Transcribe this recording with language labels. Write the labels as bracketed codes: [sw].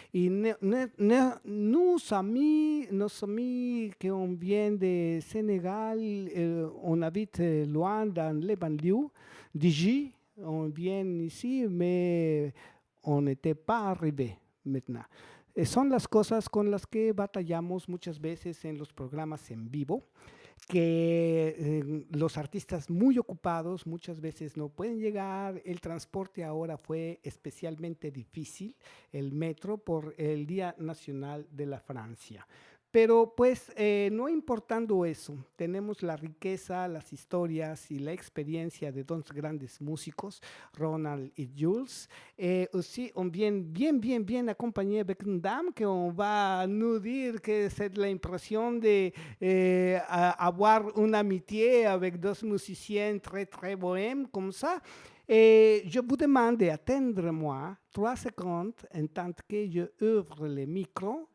[fr] Et nos amis qui viennent de Sénégal, on habite loin dans les banlieues d'ici, on vient ici, mais on n'était pas arrivé maintenant. [es] Son las cosas con las que batallamos muchas veces en los programas en vivo, que los artistas muy ocupados muchas veces no pueden llegar. El transporte ahora fue especialmente difícil, el metro, por el Día Nacional de la Francia. Pero pues no importando eso, tenemos la riqueza, las historias y la experiencia de dos grandes músicos, Ronald y Jules. [fr] Aussi, on vient bien accompagné avec une dame qui on va nous dire que c'est l'impression de avoir une amitié avec deux musiciens très bohèmes comme ça. Et je vous demande d'attendre-moi 3 secondes en tant que je ouvre le micro.